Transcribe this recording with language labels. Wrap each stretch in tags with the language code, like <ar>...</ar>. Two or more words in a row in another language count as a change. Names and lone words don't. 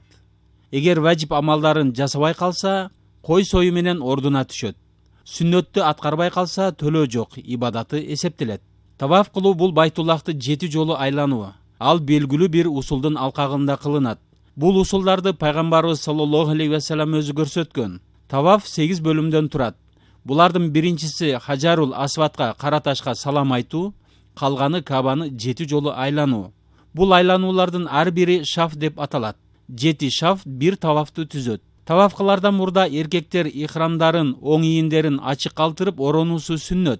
<ky>Эгер важип амалдарын жасабай калса, кой сою менен ордуна түшөт. Сүннөттү аткарбай калса, төлөө жок, ибадаты эсептелет. Таваф кылуу бул Байтуллахты 7 жолу айлануу. Ал белгилүү бир усулдун алкагында кылынат. Бул усулдарды пайгамбарыбыз</ky> <ar>صلى الله عليه وسلم</ar> <ky>өзү көрсөткөн. Таваф 8 бөлүмдөн турат. Булардын биринчиси Хажарул Асватка, кара ташка салам айтуу, калганы Кабаны 7 жолу айлануу. Бул айлануулардын ар бири шаф деп аталат. 7 шаф бир тавафты түзөт. Таваф кылардан мурда эркектер ихрамдарын оң ийиндерин ачык калтырып оронуусу сүннөт.</ky>